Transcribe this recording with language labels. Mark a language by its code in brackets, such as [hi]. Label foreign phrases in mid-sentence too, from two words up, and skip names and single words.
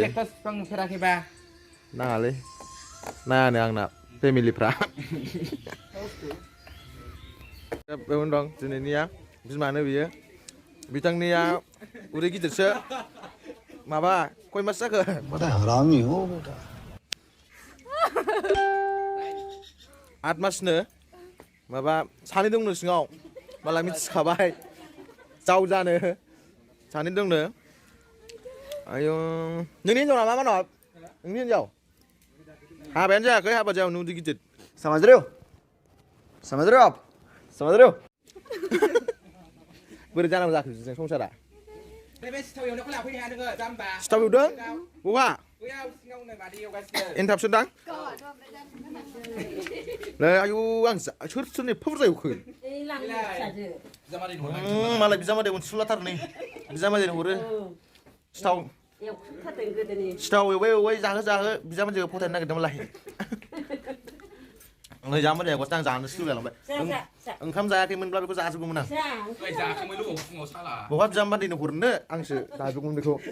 [brx] बिफां नुफेराखैबा नाङालै नायानो आंना फेमिलिफ्रा बेवनो दं दिनैनिया बिमानो बियो बिथांनिया उदै गिदिरसो माबा खय मास जाखो [hi] बड़ा हरामी हो बेटा [brx] 8 मासनो माबा सानै दंनो सिङाव माला मिथिखाबाय जाव जानो सानै दंनो आयौ नोंनि हिनजाव नामा मानब नोंनि हिनजाव हाबायानो जायाखै हाबा जायावनो उदै गिदिर [hi] समझ रहे हो आप समझ रहे हो [brx] बोरै जानांगौ जाखो जों संसारा बे सिथाव एवनायखौ लाफैनो हाया नोङो जाम्बा सिथाव एवदों बहा बैयाव सिङाव नै मादै एवगासिनो एनथाबसो दां नै आयु आं सोरनि एफा बुरजा एवखो मालाय बिजामादै अनसुलाथार नै बिजामादैनो हरो सिथाव एवबाय जाहो बिजामादैखौ फथायनो नागिरदोंमोनलाय नै जामादैया गस्ला आं जानोसो लुगैलांबाय ओंखाम जायाखैमोनब्ला बेखौ जाजोबगौमोन आं बहा बिजामादैनो हरनो आंसो जाजोबगौमोन बेखौ